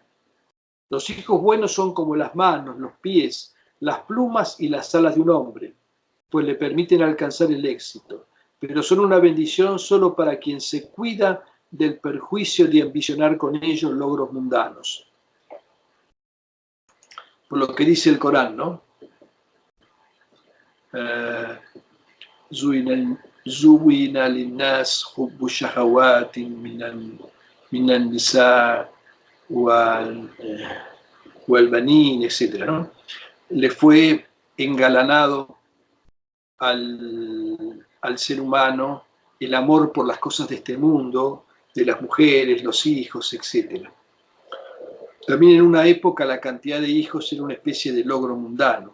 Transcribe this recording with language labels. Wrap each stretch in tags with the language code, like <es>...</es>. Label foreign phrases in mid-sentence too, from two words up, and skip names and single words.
<es>Los hijos buenos son como las manos, los pies, las plumas y las alas de un hombre, pues le permiten alcanzar el éxito, pero son una bendición solo para quien se cuida del perjuicio de ambicionar con ellos logros mundanos. Por lo que dice el Corán, ¿no?</es> <ar>زُوِّنَ لِلنَّاسِ حُبُّ الشَّهَوَاتِ مِنَ النِّسَاءِ</ar> <es>o el banín, etc., ¿no? Le fue engalanado al ser humano el amor por las cosas de este mundo, de las mujeres, los hijos, etc. También en una época la cantidad de hijos era una especie de logro mundano.</es>